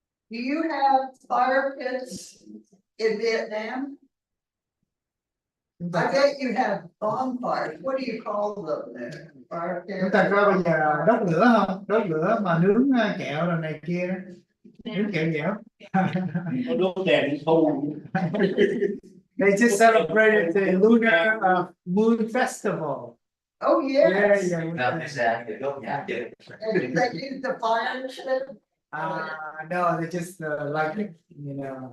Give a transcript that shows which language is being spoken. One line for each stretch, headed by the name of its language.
English: Do you have fire pits in Vietnam? I bet you have bonfires. What do you call them there? Fire pit.
Vietnamese: Chúng ta có bây giờ đốt lửa không? Đốt lửa mà nướng kẹo rồi này kia. Nướng kẹo dẻo. Đốt đèn thu.
English: They just celebrated the lunar moon festival. Oh, yes. Yeah.
Vietnamese: Làm ra thì đốt nhà chứ.
English: And do they use the fire shit? No, they just like, you know.